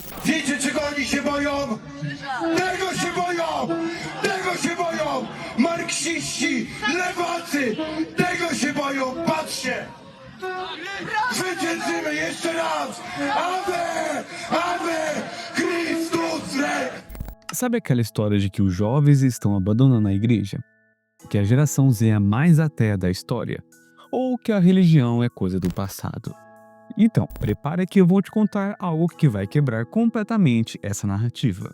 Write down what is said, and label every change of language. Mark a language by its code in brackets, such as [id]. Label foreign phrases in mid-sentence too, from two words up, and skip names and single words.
[pl] Wiecie, czego oni się boją? Tego się boją! Tego się boją! Marksiści, lewacy! Tego się boją! Patrzcie! Zwyciężymy jeszcze raz! [la] Ave! Ave! Chrystus Rex! [pt] Sabe aquela história de que os jovens estão abandonando a igreja? Que a geração Z é a mais ateia da história? Ou que a religião é coisa do passado? Então, prepare que eu vou te contar algo que vai quebrar completamente essa narrativa.